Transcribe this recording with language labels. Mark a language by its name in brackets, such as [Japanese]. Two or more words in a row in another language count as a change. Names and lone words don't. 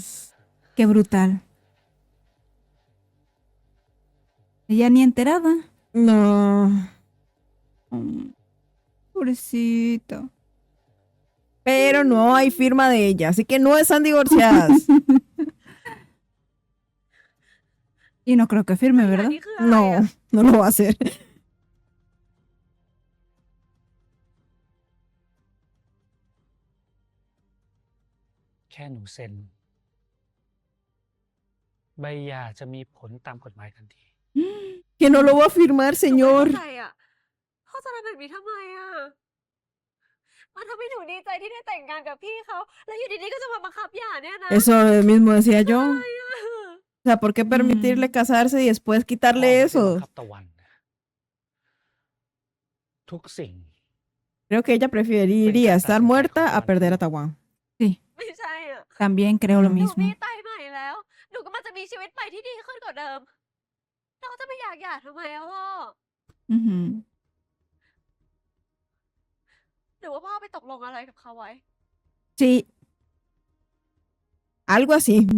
[Spanish] Qué brutal. Ella ni enterada. No. Pobrecita. Pero no hay firma de ella, así que no están divorciadas. Y no creo que firme, [Thai] อั [Spanish] ¿verdad? [Thai] นนี้คืออะไร [Spanish] No, [Thai] อะ [Spanish] no lo va a hacer. [Thai] แค่หนูเซ็น ใบหย่าจะมีผลตามกฎหมายทันที [Spanish] Que no lo va a firmar, [Thai] หนูไม่ [Spanish] señor. [Thai] เข้าใจอะพ่อจะทำแบบนี้ทำไมอะมันทำให้หนูดีใจที่ได้แต่งงานกับพี่เขา แล้วอยู่ดีๆก็จะมาบังคับหย่าเนี่ยนะ [Spanish] Eso mismo decía [Thai] อะไร [Spanish] yo. [Thai] อะ [Spanish] O sea, ¿por qué permitirle casarse y después [Thai] พ่อ [Spanish] quitarle [Thai] ไม่ได้บัง [Spanish] eso? [Thai] คับตะวันนะทุกสิ่ง [Spanish] Creo que ella preferiría estar muerta a perder a Tawan. Sí, [Thai] ไม่ใช่อะ [Spanish] también creo lo [Thai] หนู [Spanish] mismo. [Thai] มีไตใหม่แล้ว หนูก็มันจะมีชีวิตใหม่ที่ดีขึ้นกว่าเดิม เราจะไม่อยากหย่าทำไมอะพ่อ [Spanish] Ujú. [Thai] หรือว่าพ่อไปตกลงอะไรกับเขาไว้ [Spanish] Sí. Algo así.